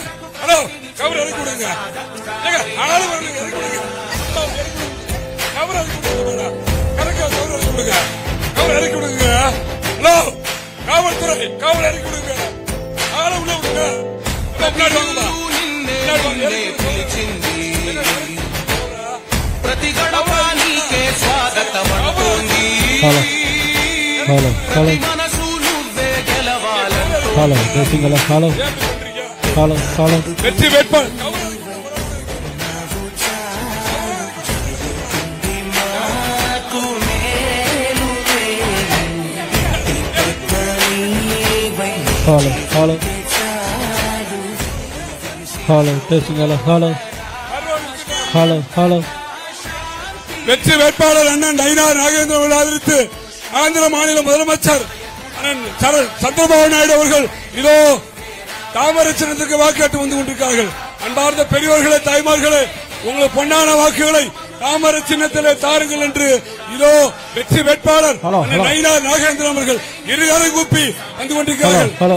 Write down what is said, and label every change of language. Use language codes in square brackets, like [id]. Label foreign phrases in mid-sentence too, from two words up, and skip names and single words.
[ta] ஹலோ கவர இறக்கி விடுங்க, ஆளு வரல, இறக்கி விடுங்க, கவர இறக்கி விடுங்க, கரெக்டா கவர இறக்கி விடுங்க, கவர இறக்கி விடுங்க. ஹலோ காவல்துறை கவர இறக்கி விடுங்க, ஆளு உள்ள விடுங்க. முன்னாடி வாங்கம்மா, முன்னாடி வாங்க. [te] ప్రతిగడవానికే స్వాగతమంటోంది [en] hello hello [te] మనసు నువ్వే గెలవాలంటోంది [en] hello dressing hello hello hello hello [ta] வெற்றி வேட்பாளர் [en] hello hello hello dressing hello hello hello hello [ta] வெற்றி வேட்பாளர் அண்ணன் நயினார் நாகேந்திரன் ஆதரித்து ஆந்திர மாநில முதலமைச்சர் சந்திரபாபு நாயுடு அவர்கள் இதோ தாமரை சின்னத்துக்கு வாக்கெட்டு வந்து கொண்டிருக்கிறார்கள். அன்பார்ந்த பெரியவர்களே, தாய்மார்களே, உங்கள் பொன்னான வாக்குகளை தாமரை சின்னத்திலே தாருங்கள் என்று இதோ வெற்றி வேட்பாளர் நயினார் நாகேந்திரன் அவர்கள் இருகாரம் கூப்பி வந்து கொண்டிருக்கிறார்கள்.